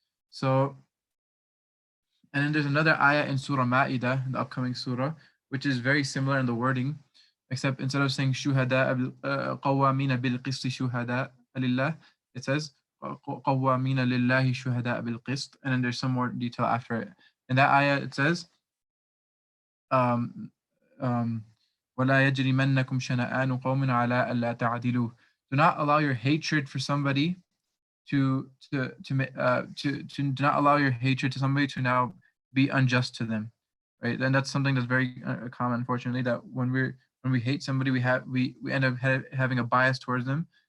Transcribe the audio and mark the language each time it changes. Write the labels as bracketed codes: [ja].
[en] So, and then there's another ayah in Surah Ma'idah, the upcoming surah, which is very similar in the wording, except instead of saying [ar] shuhada qawwamina bil qisti shuhada lillah, [en] it says [ar] qawwamina lillahi shuhada bil qist, [en] and then there's some more detail after it. In that ayah, it says, [ar] وَلَا يَجْرِمَنَّكُمْ شَنَآنُ قَوْمٍ عَلَىٰ أَلَّا تَعْدِلُوا. [en] Do not allow your hatred for somebody do not allow your hatred to somebody to now be unjust to them, right? And that's something that's very common, unfortunately, that when we hate somebody, we end up having a bias towards them.